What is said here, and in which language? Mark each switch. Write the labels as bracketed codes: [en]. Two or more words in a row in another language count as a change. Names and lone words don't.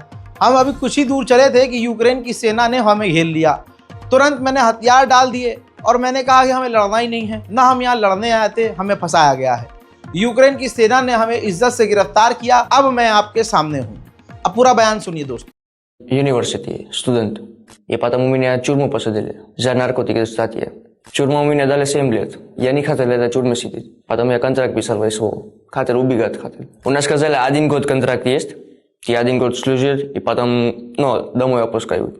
[hi] हम अभी कुछ ही दूर चले थे कि यूक्रेन की सेना ने हमें घेर लिया। तुरंत मैंने हथियार डाल दिए और मैंने कहा कि हमें लड़ना ही नहीं है, ना हम यहाँ लड़ने आए थे, हमें फंसाया गया है। यूक्रेन की सेना ने हमें इज्जत से गिरफ्तार किया। अब मैं आपके सामने हूँ। अब पूरा बयान सुनिए दोस्तों। [en] University, student. [ru] И потому меня в тюрьму посадили за наркотики, статья. Тюрьму меня дали 7 лет. Я не хотел в тюрьме сидеть. Потом я контракт писал в СВО. Хотел убегать, хотел. У нас сказали, 1 год контракт есть. Ты 1 год служишь, и потом, домой опускают.